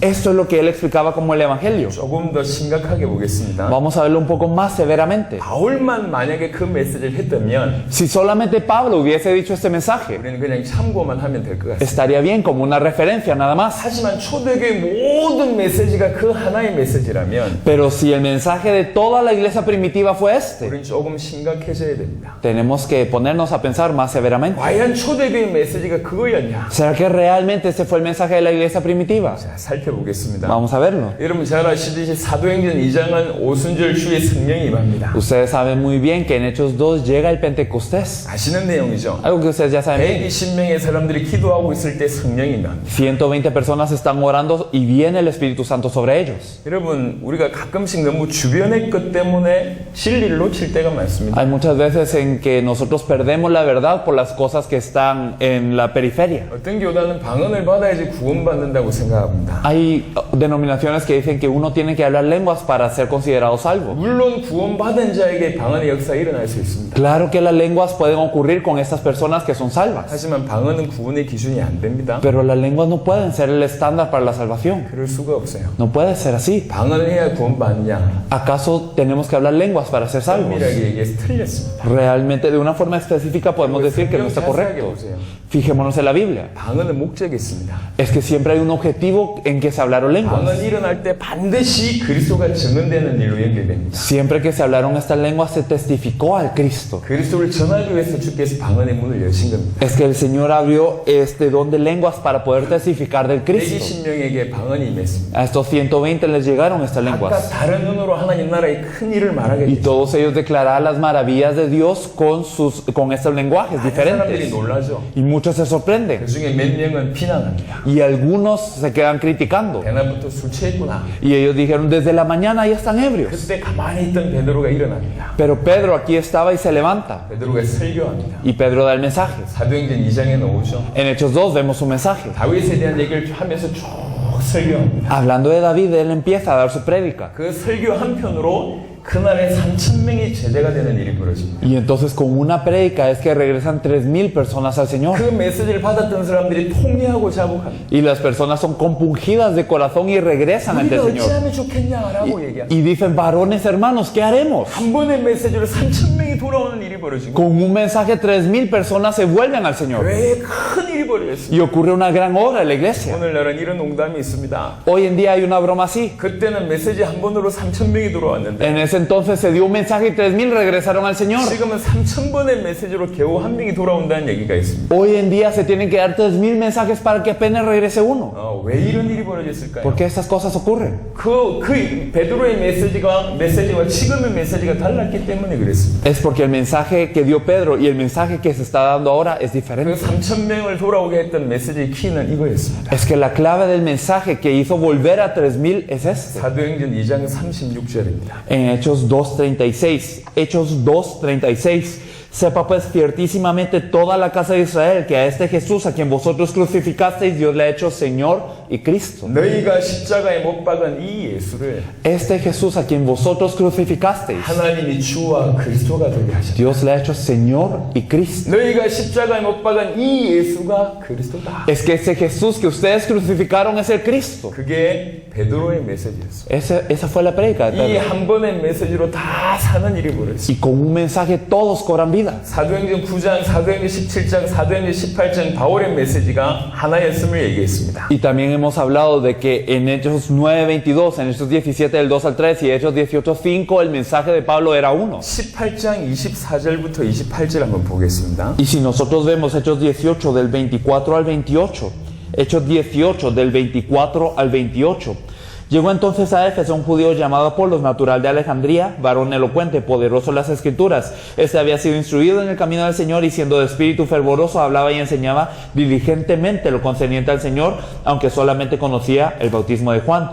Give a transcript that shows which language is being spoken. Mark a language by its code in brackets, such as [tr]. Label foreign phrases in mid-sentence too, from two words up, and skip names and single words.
[es] Esto es lo que él explicaba como el evangelio. [ko] 조금 더 심각하게 보겠습니다. [es] Vamos a verlo un poco más severamente. [ko] 바울만 만약에 그 메시지를 했다면 [es] Si solamente Pablo hubiese dicho este mensaje, [ko] 우리는 그냥 참고만 하면 될 것 같습니다. [es] estaría bien como una referencia nada más. [ko] 하지만 초대교회 모든 메시지가 그 하나의 메시지라면 [es] Pero si el mensaje de toda la iglesia primitiva fue este, [ko] 우리는 조금 심각해져야 됩니다. [es] tenemos que ponernos a pensar más severamente. [ko] 과연 초대교회 메시지가 그거였냐? [es] ¿Será que realmente ese fue el mensaje de la iglesia primitiva? [ko] 자, 살펴보겠습니다. [es] Vamos a verlo. [ko] 여러분 잘 아시듯이 사도행전 2장은 오순절 주의 성령이 임합니다. [es] Ustedes saben muy bien que en Hechos 2 llega el Pentecostés. [ko] 아시는 내용이죠. [es] Algo que ustedes ya saben bien. [ko] 120명의 사람들이 기도하고 있을 때 성령이 임합니다. [es] 120 personas están orando y viene el Espíritu Santo sobre ellos. [ko] 여러분 우리가 가끔씩 너무 주변의 것 때문에 진리를 놓칠 때가 많습니다. [es] Hay muchas veces en que nosotros perdemos la verdad por las cosas que están en la periferia. [ko] 어떤 교단은 방언을 받아야지 구원받는다고 생각합니다. [es] Hay denominaciones que dicen que uno tiene que hablar lenguas para ser considerado salvo. [ko] 물론 구원받은 자에게 방언의 역사가 일어날 수 있습니다. [es] Claro que las lenguas pueden ocurrir con estas personas que son salvas, [ko] 하지만 방언은 구원의 기준이 안 됩니다. [es] pero las lenguas no pueden ser el estándar para la salvación. [ko] 그럴 수가 없어요. [es] No puede ser así. [ko] 방언을 해야 구원받냐? [es] ¿Acaso tenemos que hablar lenguas para ser salvos? [ko] 엄밀하게 얘기해서 틀렸습니다. [es] Realmente, de una forma específica, podemos decir que no está correcto. Fijémonos en la Biblia. [ko] 방언은 목적이 있습니다. [es] Es que siempre hay un objetivo en que se hablaron lenguas. [ko] 방언이 일어날 때 반드시 그리스도가 증언되는 일로 연결됩니다. [es] Siempre que se hablaron estas lenguas se testificó al Cristo. [ko] 그리스도를 전하기 위해서 주께서 방언의 문을 여신 겁니다. [es] Es que el Señor abrió este don de lenguas para poder testificar del Cristo. [ko] 120명에게 방언이 임했습니다. [es] A estos 120 les llegaron estas [ko] 각각 [es] lenguas. [ko] 다른 눈으로 하나님 나라의 큰 일을 말하게 [es] Y [ko] 됐죠. [es] todos ellos declaraban las maravillas de Dios con estos lenguajes [ko] 많은 사람들이 [es] diferentes. [ko] 놀라죠. [es] Y muchos se sorprenden. [ko] 그 중에 몇 명은 비난합니다. [es] Y algunos se quedan criticando. [ko] 대낮부터 술 취했구나. [es] Y ellos dijeron, desde la mañana ya están ebrios. [ko] 그때 가만히 있던 베드로가 일어납니다. [es] Pero Pedro aquí estaba y se levanta. [ko] 베드로가 설교합니다. [es] Y Pedro da el mensaje. [ko] 사도행전 2장에 나오죠. [es] En Hechos 2 vemos su mensaje. [ko] 다윗에 대한 얘기를 하면서 쭉 설교합니다. [es] Hablando de David, él empieza a dar su prédica. [ko] 그 설교 한편으로 그날에 3,000명이 제자가 되는 일이 벌어집니다. [es] Y entonces con una prédica es que regresan 3,000 personas al Señor. [ko] 그 메시지를 받았던 사람들이 통회하고 자복합니다. [es] Y las personas son compungidas de corazón y regresan ante [ko] 우리가 [es] el Señor. [ko] 어찌하면 좋겠냐라고 얘기합니다. [es] Y dicen, varones hermanos, ¿qué haremos? [ko] 한 번의 메시지로 3,000명이 돌아오는 일이 벌어지고 [es] Con un mensaje 3,000 personas se vuelven al Señor. [ko] 왜 큰 일이 벌어졌습니다. [es] Y ocurre una gran obra en la iglesia. [ko] 오늘날은 이런 농담이 있습니다. [es] Hoy en día hay una broma así. [ko] 그때는 메시지 한 번으로 3,000명이 돌아왔는데 [es] En ese ese entonces se dio un mensaje y 3,000 regresaron al Señor. [ko] 지금은 3,000번의 메시지로 겨우 한 명이 돌아온다는 얘기가 있습니다. [es] Hoy en día se tienen que dar 3,000 mensajes para que apenas regrese uno. [ko] 왜 이런 일이 벌어졌을까요? [es] ¿Por qué estas cosas ocurren? [ko] 그 베드로의 메시지와 지금의 메시지가 달랐기 때문에 그랬습니다. [es] Es porque el mensaje que dio Pedro y el mensaje que se está dando ahora es [ko] 그 [es] diferente. [ko] 3,000명을 돌아오게 했던 메시지의 키는 이거였습니다. [es] Es que la clave del mensaje que hizo volver a 3,000 es este. [ko] 사도행전 2장 36절입니다. [es] En Hechos 2:36, Hechos 2:36, sepa pues ciertísimamente toda la casa de Israel que a este Jesús a quien vosotros crucificasteis Dios le ha hecho Señor y Cristo. [ko] 너희가 십자가에 못 박은 이 예수를 [es] Este Jesús a quien vosotros crucificasteis [ko] 하나님이 주와 그리스도가 되게 하셨다. [es] Dios le ha hecho Señor y Cristo. [ko] 너희가 십자가에 못 박은 이 예수가 그리스도다. [es] Es que ese Jesús que ustedes crucificaron es el Cristo. [ko] 그게 베드로의 메시지였어. [es] Esa fue la predica de [ko] 이 [es] Pedro. [ko] 한 번의 메시지로 다 사는 일이 벌어졌어. [es] Y con un mensaje todos cobran vida. [ko] 사도행전 9장, 사도행전 17장, 사도행전 18장 바울의 메시지가 하나였음을 얘기했습니다. [es] Y también hemos hablado de que en Hechos 9:22, en Hechos 17 del 2 al 3 y Hechos 18:5 el mensaje de Pablo era uno. [ko] 18장 24절부터 28절 한번 보겠습니다. [es] Y si nosotros vemos Hechos 18 del 24 al 28, Hechos 18 del 24 al 28, llegó entonces a Éfeso un judío llamado Apolos, natural de Alejandría, varón elocuente, poderoso en las escrituras. Este había sido instruido en el camino del Señor y siendo de espíritu fervoroso hablaba y enseñaba diligentemente lo concerniente al Señor, aunque solamente conocía el bautismo de Juan.